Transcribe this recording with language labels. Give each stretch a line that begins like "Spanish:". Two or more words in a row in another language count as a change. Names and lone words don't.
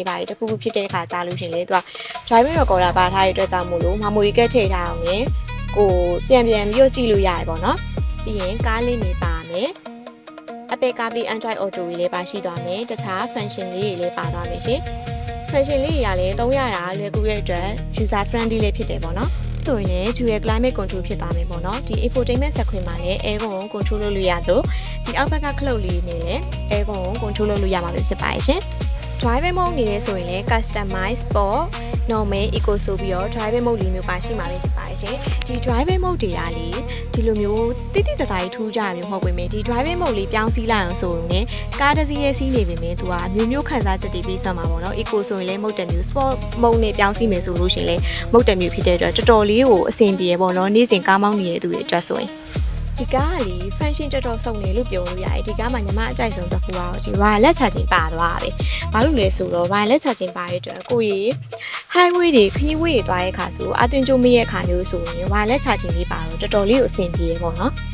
Burmese: ပါတခုခုဖြစ်တဲ့အခါကြားလို့ရှင်လေသူက
English: driving recorder
Burmese: ပါထားတဲ့အတွက်ကြောင့်မို့လို့မမိုရီကက်ထည့်ထားအောင်လေကိုပြန်ပြီးတော့ကြည့်လို့ရတယ်ပေါ့နော်ပြီးရင်ကားလေးနေပါမယ်Apple CarPlay Android Auto ကြီးလည်းပါရှိသွားမယ်တခြား function လေးတွေလည်းပါသွားမယ်ရှင် function လေးတွေကလည်းသုံးရတာလွယ်ကူတဲ့ အတွက်
English: user friendly
Burmese: လေးဖြစ်တယ်ပေါ့နော်ဆိုရင်လည်း
English: dual climate control
Burmese: ဖြစ်သွားမယ်ပေါ့နော်ဒီ
English: infotainment screen
Burmese: မှာလည်း aircon ကို control လုပ်လို့ရသလိုဒီအောက်ဘက်ကခလုတ်လေးနဲ့လည်း aircon ကို control လုပ်လို့ရမှာဖြစ်ပါရဲ့ရှင်
English: driving mode
Burmese: အနေ နဲ့ဆိုရင်လည်း
English: customize sport normal eco
Burmese: ဆိုပြီးတော့
English: driving mode
Burmese: လေးမျိုးပါရှိမှာဖြစ်ပါရဲ့ရှင်ဒီ
English: driving mode
Burmese: တွေကလေဒီလိုမျိုးတိတိတသားကြီးထူးကြမျိုးမဟုတ်ပေမဲ့ဒီ
English: driving mode
Burmese: လေးပြော င်းစီးလိုက်အောင်ဆိုရင်ကားတစ်စီးရဲ့စီးနေပေမဲ့သူကမျိုးမျိုးခန်းစားချက်တွေပြီးစမှာပေါ့နော် eco ဆိုရင်လည်း mode တစ်မျိုး
English: sport mode
Burmese: နဲ့ပြောင်းစီးမယ်ဆိုလို့ရှိရင်လည်း mode တစ်မျိုးဖြစ်တဲ့အတွက်တော်တော်လေးကိုအဆင်ပြေပေါ့နော်နေ့စဉ်ကားမောင်းနေတဲ့သူတွေအတွက်ဆိုရင်ဒီကားကလေ function တော်တော်စုံနေလို့ပြောလို့ရတယ်ဒီကားမှာညီမအကြိုက်ဆုံးတစ်ခုကတော့ဒီ
English: wireless charging
Burmese: ပါသွားတယ်ဘာလို့လဲဆိုတော့
English: wireless charging
Burmese: ပါတဲ့အတွက်ကိုကြီး highway တွေခရီးဝေးတွေသွားတဲ့အခါဆိုအသွင်ကျိုးမရဲ့အခါမျိုးဆိုရင်
English: wireless charging
Burmese: လေးပါတော့တော်တော်လေးကိုအဆင်ပြေပေါ့နော်